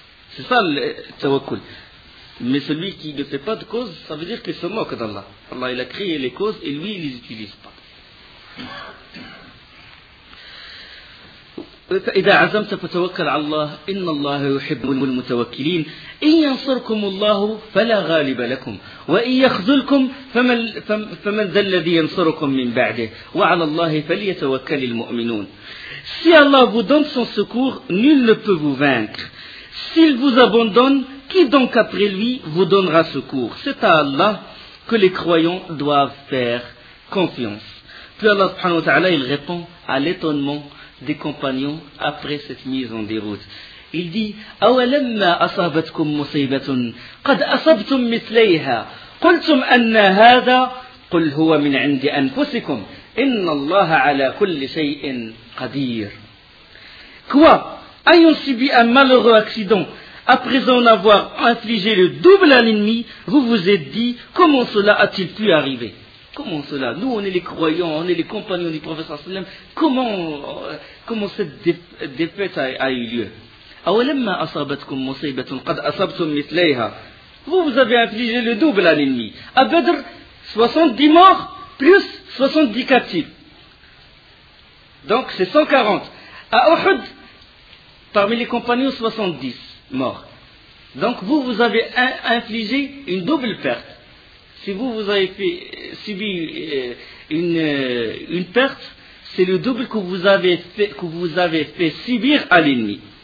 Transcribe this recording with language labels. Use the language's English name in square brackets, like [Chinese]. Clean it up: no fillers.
[French] C'est ça le tawakkul. Mais celui qui ne fait pas de causes, ça veut dire qu'il se moque d'Allah. Allah, il a créé les causes et lui, il ne les utilise pas. [Arabic] إذا عزمت فتوكل على الله إن الله يحب المتوكلين إن ينصركم الله فلا غالب لكم وإن يخذلكم فمن ذا الذي ينصركم من بعده وعلى الله فليتوكل المؤمنون. [French] Si Allah vous donne son secours, nul ne peut vous vaincre. S'il vous abandonne, qui donc après lui vous donnera secours? C'est à Allah que les croyants doivent faire confiance. Puis Allah subhanahu wa ta'ala, il répond à l'étonnement des compagnons après cette mise en déroute. [Arabic] Il dit: أَوَلَمَّا أَصَابَتْكُمْ مُصِيبَةٌ قَدْ أَصَبْتُمْ مِثْلَيْهَا قُلْتُمْ أَنَّ هَذَا قُلْ هُوَ مِنْ عِنْدِ أَنْفُسِكُمْ إِنَّ اللَّهَ عَلَى كُلِّ شَيْءٍ قَدِيرٌ. [French] Quoi? Ayant subi un malheureux accident, après en avoir infligé le double à l'ennemi, vous vous êtes dit: comment cela a-t-il pu arriver? Comment cela? Nous, on est les croyants, on est les compagnons du professeur sallam. Comment cette défaite a eu lieu? [Arabic] أولما أصابتكم مصيبة قد أصبتم مثليها. [French] Vous avez infligé le double à l'ennemi. À Badr, 70 morts plus 70 captifs. Donc c'est 140. À Uhud, parmi les compagnons, 70 morts. Donc vous avez infligé une double perte. Si vous avez subi une perte, c'est le double que vous avez fait subir à l'ennemi.